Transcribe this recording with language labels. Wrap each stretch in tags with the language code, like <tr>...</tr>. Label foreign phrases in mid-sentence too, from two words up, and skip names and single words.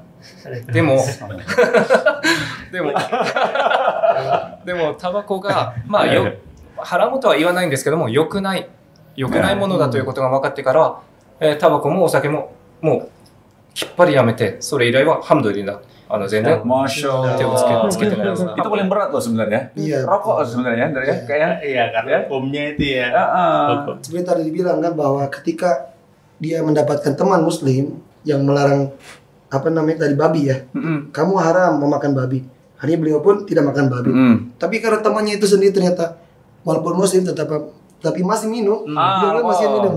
<ja>でもタバコが、ハラムとは言わないんですけども、良くないものだということが分かってから、タバコもお酒ももうきっぱりやめて、それ以来はハムドリラ。全然手をつけてないです。</ja> <id>Itu paling berat loh sebenarnya. Rokok sebenarnya kayak karena hukumnya itu ya. Seperti tadi dibilang kan bahwa ketika dia mendapatkan teman Muslim yang melarang tadi babi ya, kamu haram memakan babi. Akhirnya beliau pun tidak makan babi. Tapi karena temannya itu sendiri ternyata walaupun Muslim tapi masih minum, masih minum.</id>